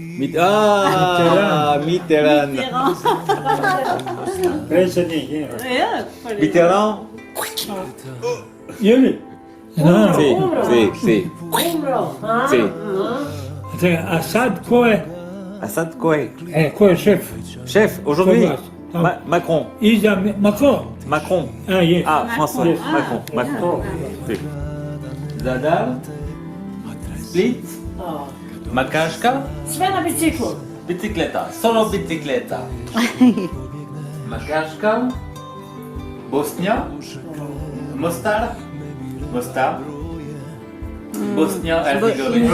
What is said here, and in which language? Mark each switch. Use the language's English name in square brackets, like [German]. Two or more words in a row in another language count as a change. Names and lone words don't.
[Croatian] Mitterrand. Predsjednik, je. Mitterrand. Je li? Si. Umro. Si. A sad ko je? [French] Assad quoi? [Croatian] Ko je šef? [French] Chef, aujourd'hui, Macron. [Croatian] Iza Macron. Macron. Je. Ah, François. Yes. Macron. Si. Zadar. Split. Makaška. Sve na biciklu. Bicikleta. Solo bicikleta. Makaška. Bosnia. Mostar. Bosnia Herzegovina.